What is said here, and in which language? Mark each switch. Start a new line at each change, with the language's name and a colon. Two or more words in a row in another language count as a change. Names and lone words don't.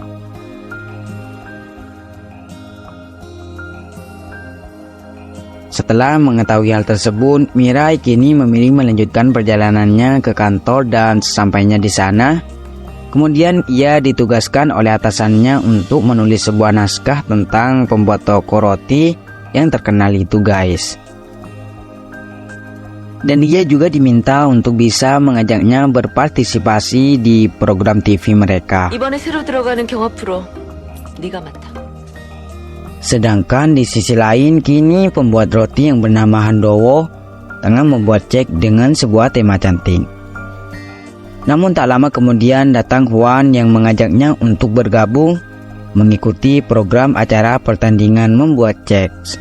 Indonesian: Setelah mengetahui hal tersebut, Mirai kini memilih melanjutkan perjalanannya ke kantor dan sesampainya di sana, kemudian ia ditugaskan oleh atasannya untuk menulis sebuah naskah tentang pembuat toko roti yang terkenal itu, guys. Dan dia juga diminta untuk bisa mengajaknya berpartisipasi di program TV mereka.
Korean: 이번에 새로 들어가는 경화 프로 네가 맡아.
Indonesian: Sedangkan di sisi lain, kini pembuat roti yang bernama Handowo tengah membuat cake dengan sebuah tema cantik. Namun tak lama kemudian datang Hwan yang mengajaknya untuk bergabung mengikuti program acara pertandingan membuat cake.